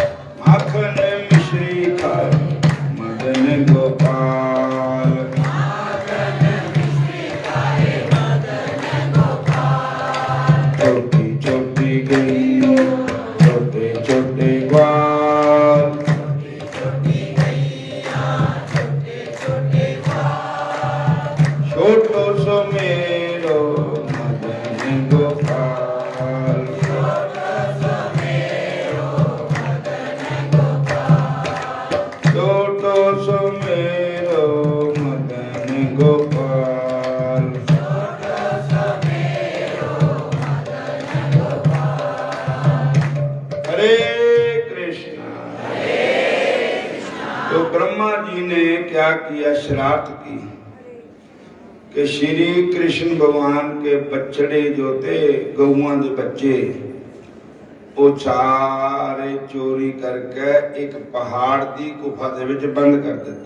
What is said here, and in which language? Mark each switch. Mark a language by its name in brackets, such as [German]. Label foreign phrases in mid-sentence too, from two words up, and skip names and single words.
[Hindi] माखन मिश्री खाए मदन गोपाल, माखन मिश्री खाए मदन गोपाल। छोटी छोटी गैया, छोटे छोटे ग्वाल, छोटी छोटी गैया, छोटे छोटे ग्वाल, छोटो सो मेरो मदन गोपाल, छोटो सो मेरो मदन गोपाल, छोटो सो मेरो मदन गोपाल, छोटो सो मेरो मदन गोपाल। हरे कृष्णा, तो ब्रह्मा जी ने क्या किया, शरारत की कि श्री कृष्ण भगवान के बछड़े जो थे, [Punjabi] ਗਊਆਂ ਦੇ ਬੱਚੇ, [Hindi] वो सारे चोरी करके एक पहाड़ की गुफा [Punjabi] ਦੇ ਵਿਚ [Hindi] बंद कर देते।